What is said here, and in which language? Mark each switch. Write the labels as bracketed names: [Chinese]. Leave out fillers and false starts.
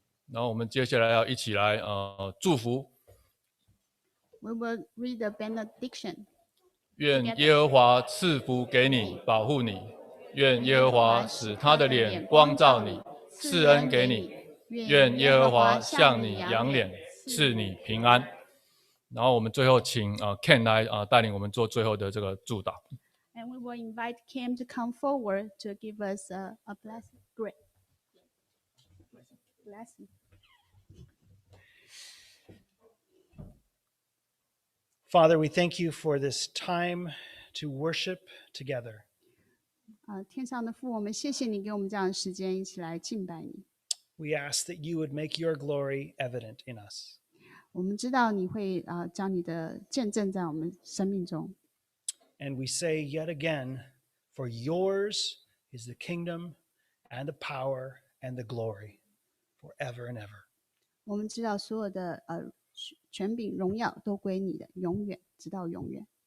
[Chinese] 然后我们接下来要一起来祝福， [English] We will read the benediction. [Chinese] 愿耶和华赐福给你，保护你；愿耶和华使他的脸光照你，赐恩给你；愿耶和华向你扬脸，赐你平安。然后我们最后请Ken 来带领我们做最后的这个祝祷。 [English] And we will invite Kim to come forward to give us a blessing. Great. Blessing. Father, we thank you for this time to worship together. [Chinese] 天上的父，我们谢谢你给我们这样的时间，一起来敬拜你。 [English] We ask that you would make your glory evident in us. [Chinese] 我们知道你会将你的见证在我们生命中。 [English] And we say yet again, for yours is the kingdom and the power and the glory forever and ever. [Chinese] 我们知道所有的权柄、荣耀都归你的，永远直到永远。